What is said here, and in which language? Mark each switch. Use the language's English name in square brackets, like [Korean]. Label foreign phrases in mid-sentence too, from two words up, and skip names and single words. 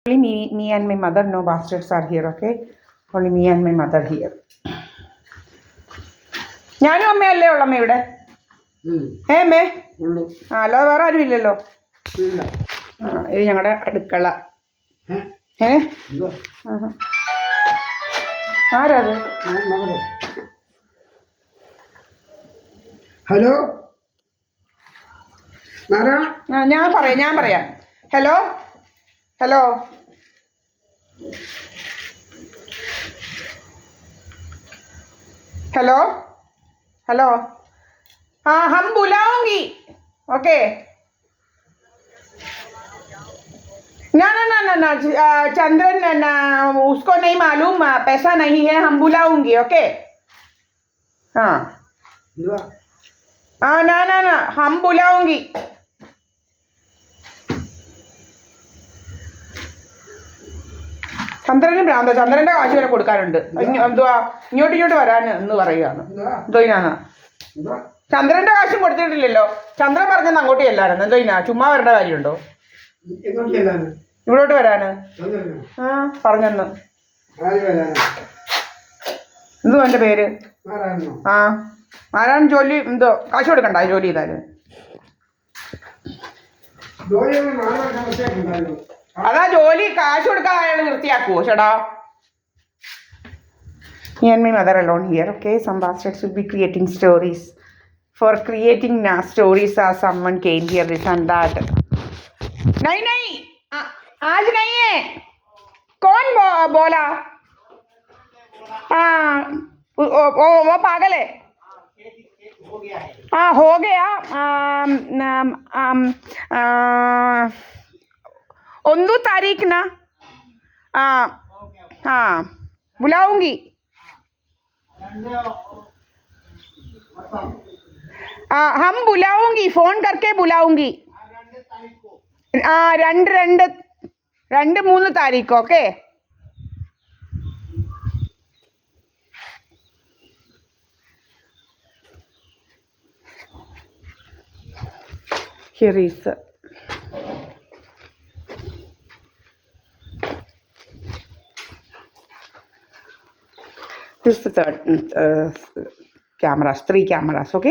[English] Only me and my mother. No bastards are here. Okay, only me and my mother here. [Malayalam] ഞാനും അമ്മയല്ലേ ഉള്ളമ്മ ഇവിടെ. അമ്മേ അല്ലാതെ വേറെ ആരും ഇല്ലല്ലോ. ഇത് ഞങ്ങളുടെ അടുക്കള. ആരാത്? ഹലോ, ഞാൻ പറയാം. [Hindi] ഹലോ हेलो हेलो हेलो हाँ हम बुलाऊंगी ओके ना ना ना ना ना चंद्रन ना उसको नहीं मालूम पैसा नहीं है हम बुलाऊंगी ओके हाँ हाँ ना ना ना हम बुलाऊंगी [Malayalam] ചന്ദ്രന് ഭ്രാന്ത ചന്ദ്രന്റെ കാശ് വരെ കൊടുക്കാനുണ്ട് എന്തുവാ ഇങ്ങോട്ട് വരാൻ എന്ന് പറയുകയാണ് എന്തോയിനാന്ന് ചന്ദ്രന്റെ കാശും കൊടുത്തിട്ടില്ലല്ലോ ചന്ദ്രൻ പറഞ്ഞത് അങ്ങോട്ട് ചെല്ലാനെന്ന് എന്തോയിനാ ചുമ്മാ വരേണ്ട കാര്യമുണ്ടോ ഇവിടോട്ട് വരാന് ആ പറഞ്ഞെന്ന് എന്തുവാ എന്റെ പേര് ആ ആരാണ് ജോലി എന്തോ കാശ് കൊടുക്കണ്ട ജോലി ചെയ്താല് അതാ ജോലി കാശ് കൊടുക്കാൻ അയാൾ നിർത്തിയാക്കുവോ ചേട്ടാ [English] Me and my mother alone here. Okay, some bastards will be creating stories. For creating stories as someone came here this and that. [Hindi] नहीं आज नहीं है. कौन बोला? हाँ वो पागल है. हाँ हो गया. 1 तारीख ना हाँ बुलाऊंगी हम बुलाऊंगी फोन करके बुलाऊंगी 2-3 तारीख ओके [English] here is this is the third cameras, 3 cameras, okay?